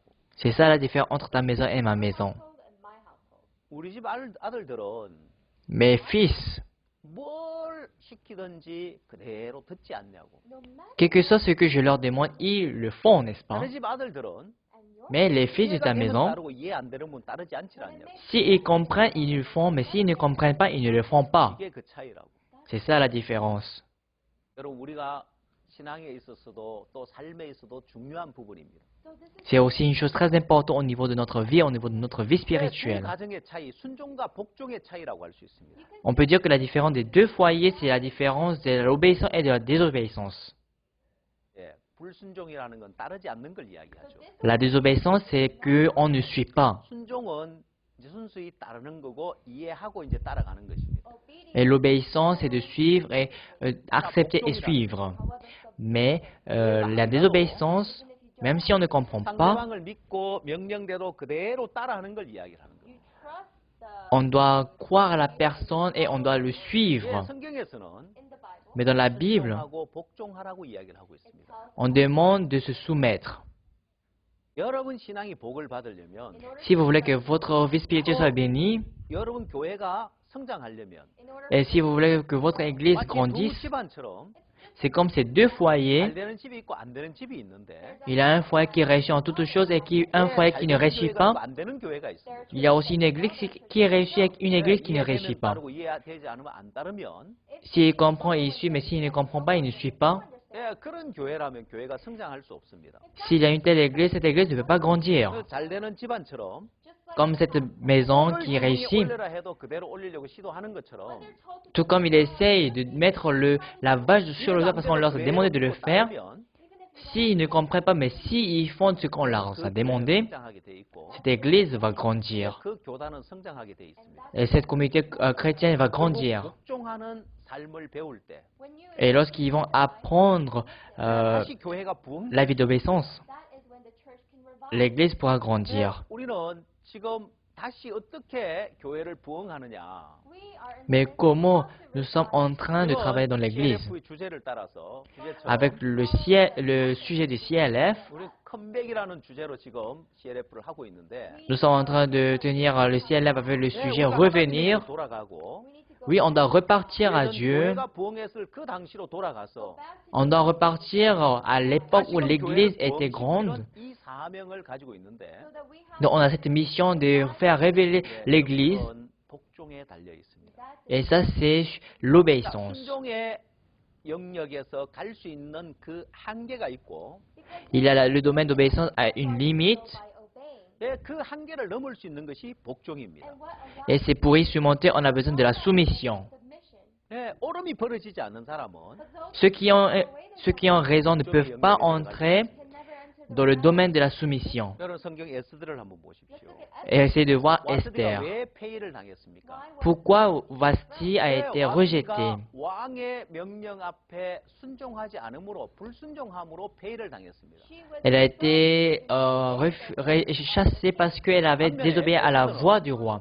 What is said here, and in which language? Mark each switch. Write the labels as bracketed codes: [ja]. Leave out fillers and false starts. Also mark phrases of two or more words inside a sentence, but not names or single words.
[fr] c'est ça la différence entre ta maison et ma maison. [ko] 우리 집 아들들은 [fr] Mes fils, [ko] 뭘 시키든지 그대로 듣지 않냐고. [fr] quel que soit ce que je leur demande, ils le font, n'est-ce pas? [ko] 자네 집 아들들은 [fr] Mais les fils de ta [ko] 이해가 되면 [fr] maison, [ko] 따르고 이해 안 되는 분 따르지 않지 않냐고. [fr] s'ils comprennent, ils le font, mais s'ils ne comprennent pas, ils ne le font pas. [ko] 이게 그 차이라고. [fr] C'est ça la différence. [ko] 여러분 우리가 신앙에 있어서도 또 삶에 있어도 중요한 부분입니다. [fr] C'est aussi une chose très importante au niveau de notre vie, au niveau de notre vie [ko] 두 [fr] spirituelle. [ko] 가정의 차이, 순종과 복종의 차이라고 할 수 있습니다. [fr] On peut dire que la différence des deux foyers, c'est la différence de l'obéissance et de la désobéissance. [ko] 예, 불순종이라는 건 따르지 않는 걸 이야기하죠. [fr] La désobéissance, c'est qu'on ne suit pas. [ko] 순종은 이제 순수히 따르는 거고 이해하고 이제 따라가는 것입니다. [fr] Et l'obéissance, c'est de suivre et accepter et suivre. Mais la désobéissance, même si on ne comprend pas, [ko] 상대방을 믿고 명령대로 그대로 따라하는 걸 이야기를 하는 거예요. [fr] on doit croire à la personne et on doit le [ko] 예, [fr] suivre. [ko] 성경에서는 [fr] Mais dans la Bible, [ko] 순종하고 복종하라고 이야기를 하고 있습니다. [fr] on demande de se soumettre. [ko] 여러분 신앙이 복을 받으려면 [fr] Si vous voulez que votre vie spirituelle soit bénie, [ko] 여러분 교회가 성장하려면 [fr] et si vous voulez que votre église [ko] 마치 두 [fr] grandisse, [ko] 집안처럼 [fr] c'est comme ces deux [ko] 잘 [fr] foyers. [ko] 되는 집이 있고 안 되는 집이 있는데 [fr] Il y a un foyer qui réussit en toutes choses et un foyer qui ne réussit pas. [ko] 안 되는 교회가 있습니다. [fr] Il y a aussi une église qui réussit et une église qui ne réussit pas. [ko] 따르고 이해되지 않으면 안 따르면 [fr] S'il comprend, il suit, mais s'il ne comprend pas, il ne suit pas. [ko] 예, 그런 교회라면 교회가 성장할 수 없습니다. [fr] S'il y a une telle église, cette église ne peut pas grandir. [ko] 잘 되는 집안처럼 [fr] Comme cette maison [ko] 뭘 [fr] qui [ko] 주인이 [fr] réussit. [ko] 올려라 해도 그대로 올리려고 시도하는 것처럼 [fr] Tout comme il essaye de mettre la vache sur le toit parce qu'on leur a demandé de le faire. S'ils ne comprennent pas, mais s'ils font ce qu'on leur a demandé, [ko] 성장하게 돼 있고 [fr] cette église va grandir. [ko] 그 교단은 성장하게 돼 있습니다. [fr] Et cette communauté chrétienne va grandir. [ko] 복종하는 삶을 배울 때 [fr] Et lorsqu'ils vont apprendre [ko] 다시 교회가 부흥. [fr] la vie d'obéissance, l'église pourra grandir. [ko] 우리는 지금 다시 어떻게 교회를 부흥하느냐? [fr] Mais comment nous sommes en train de travailler dans l'église? [ko] CLF의 주제를 따라서 주제처럼 [fr] Avec le sujet du CLF, [ko] 우리 컴백이라는 주제로 지금 CLF를 하고 있는데 [fr] nous sommes en train de tenir le CLF avec le sujet [ko] 우리가 [fr] revenir. [ko] 하나님께로 돌아가고 [fr] Oui, on doit repartir à Dieu. [ko] 교회가 부흥했을 그 당시로 돌아가서 [fr] On doit repartir à l'époque où [ko] 다시금 [fr] l'église [ko] 교회를 [fr] était grande. [ko] 부흥시키는 이 사명을 가지고 있는데 [fr] Donc on a cette mission de faire révéler l'église. [ko] 그건 복종에 달려 있습니다. [fr] Et ça, c'est l'obéissance. [ko] 순종의 영역에서 갈 수 있는 그 한계가 있고 [fr] Il y a le domaine d'obéissance à une limite. [ko] 네, 그 한계를 넘을 수 있는 것이 복종입니다. [fr] Et c'est pour y surmonter, on a besoin de la soumission. [ko] 네, 오름이 벌어지지 않는 사람은 [fr] Ceux qui ont raison ne peuvent pas entrer dans le domaine de la soumission. [ko] 여러분 성경 에스더를 한번 보십시오. [fr] Et essayez de voir [ko] 와스디가 [fr] Esther. [ko] 왜 폐위를 당했습니까? [fr] Pourquoi Vasti a été rejeté? [ko] 와스디가 왕의 명령 앞에 순종하지 않으므로 불순종함으로 폐위를 당했습니다. [fr] Elle a été chassée parce qu'elle avait désobéi à la voix du roi.